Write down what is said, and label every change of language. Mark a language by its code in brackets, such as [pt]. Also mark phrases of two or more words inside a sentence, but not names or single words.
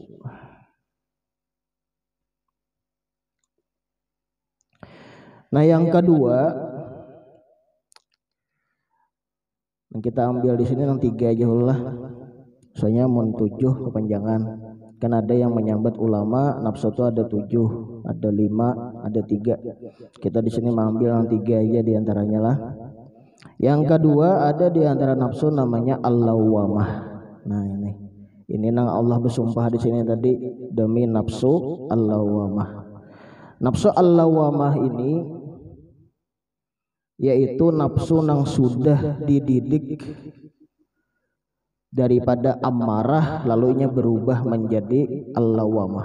[id] Nah, yang kedua, kita ambil di sini yang 3 aja lah. Soalnya mau 7 kepanjangan. Kan ada yang menyambat ulama nafsu itu ada 7, ada 5, ada 3. Kita di sini mengambil yang 3 aja diantaranya lah. Yang kedua ada diantara nafsu namanya al-lawwamah. Nah ini nang Allah bersumpah di sini tadi demi nafsu al-lawwamah. [bjn] Nafsu al-lawwamah ini yaitu nafsu nang sudah dididik daripada ammarah lalu inya berubah menjadi al-lawwamah.